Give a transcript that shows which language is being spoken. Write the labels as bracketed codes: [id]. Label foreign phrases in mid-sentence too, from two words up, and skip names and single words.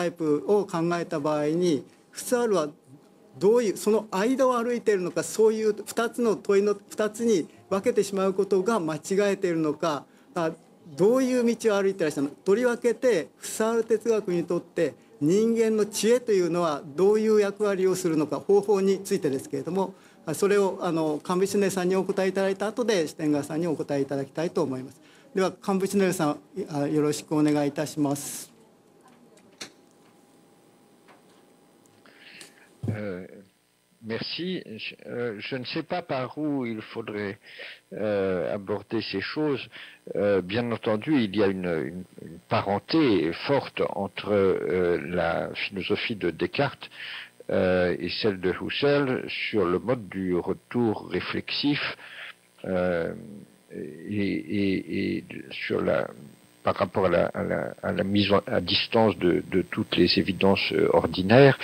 [ja] イプを考えた場合に、フッサールはどういうその間を歩いているのか、そういう2つの問いの2つに分けてしまうことが間違えているのか、どういう道を歩いていらっしゃるのか。とりわけてフッサール哲学にとって人間の知恵というのはどういう役割をするのか、方法についてですけれども、それをカンブシュネルさんにお答えいただいた後でシュテンガーさんにお答えいただきたいと思います。ではカンブシュネルさん、よろしくお願いいたします。 [fr] Merci. Je ne sais pas par où il faudrait aborder ces choses. Bien entendu, il y a une parenté forte entre la philosophie de Descartes et celle de Husserl sur le mode du retour réflexif et sur par rapport à la mise à distance de toutes les évidences ordinaires.